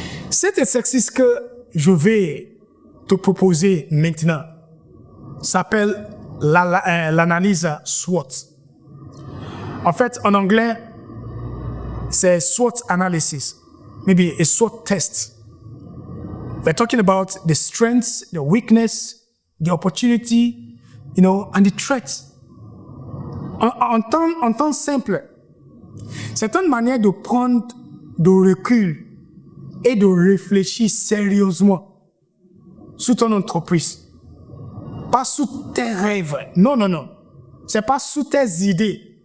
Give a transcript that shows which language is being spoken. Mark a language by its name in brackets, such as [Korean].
[French] Cet exercice que je vais te proposer maintenant s'appelle l'analyse SWOT. En fait, en anglais, c'est [English] SWOT analysis, maybe a SWOT test. We're talking about the strengths, the weakness, the opportunity, and the threats. [French] En temps simple, c'est une manière de prendre de recul et de réfléchir sérieusement sur ton entreprise. Pas sur tes rêves. Non. C'est pas sur tes idées.